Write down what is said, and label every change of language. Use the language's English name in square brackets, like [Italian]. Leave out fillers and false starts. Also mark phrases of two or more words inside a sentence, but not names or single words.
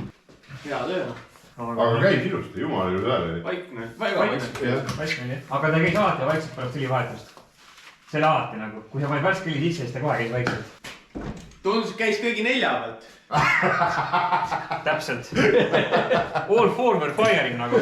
[Estonian] Hea töö. Aga käis ilusti, jumala ilus hääl oli. Vaikne. Väga vaikne. Aga ta käis alati vaikselt pärast õlivahetust. See oli alati nagu, kui sa panid värske õli sisse, siis ta kohe käis vaikselt. Tundus, et käis kõigi 4 pealt. Täpselt. [English] All forward firing nagu.